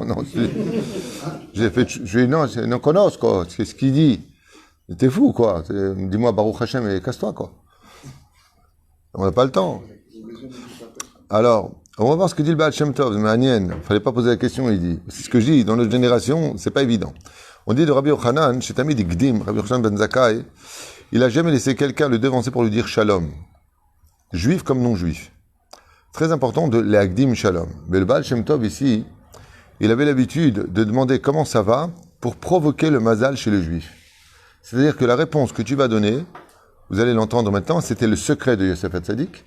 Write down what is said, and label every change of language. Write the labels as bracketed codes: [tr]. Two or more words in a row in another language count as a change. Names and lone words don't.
[fr] J'ai fait, je lui ai dit, non, connais, quoi. C'est ce qu'il dit. T'es fou, quoi. Dis-moi [he] ברוך השם [fr] et casse-toi, quoi. On n'a pas le temps. Alors, on va voir ce que dit le Baal Shem Tov, Manienne. Il ne fallait pas poser la question, il dit. C'est ce que je dis, dans notre génération, c'est pas évident. On dit de Rabbi Yochanan, chez Tamid Gdim, Rabbi Yochanan ben Zakkai, il a jamais laissé quelqu'un le devancer pour lui dire Shalom. Juif comme non-juif. Très important de l' [he] הקדים שלום. [fr] Mais le Baal Shem Tov ici, il avait l'habitude de demander comment ça va pour provoquer le mazal chez le juif. C'est-à-dire que la réponse que tu vas donner, vous allez l'entendre maintenant, c'était le secret de Yosef Hatzadik.